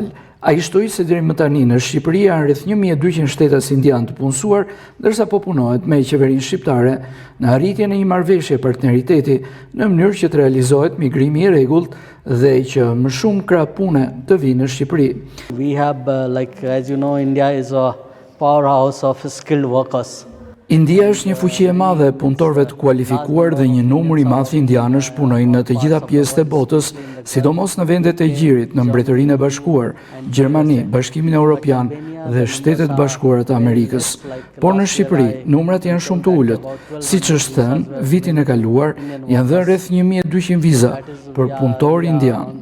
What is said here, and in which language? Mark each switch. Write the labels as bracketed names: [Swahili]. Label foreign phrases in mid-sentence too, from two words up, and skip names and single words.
[Albanian] Ai shtoi se deri më tani në Shqipëri janë rreth 1200 shtetas indian të punësuar, ndërsa po punohet me qeverinë shqiptare në arritjen e një marrëveshje partneriteti në mënyrë që të realizohet migrimi i rregullt dhe që më shumë krah pune të vinë në Shqipëri. [English] We have as you know, India is a powerhouse of skilled workers. [Albanian] India është një fuqi e madhe e punëtorëve të kualifikuar dhe një numër i madh indianësh punojnë në të gjitha pjesët e botës, sidomos në vendet e Gjirit, në Mbretërinë e Bashkuar, Gjermani, Bashkimin Evropian dhe Shtetet Bashkuara të Amerikës. Por në Shqipëri, numrat janë shumë të ulët. Siç është thënë, vitin e kaluar janë dhënë rreth 1200 viza për punëtor indian.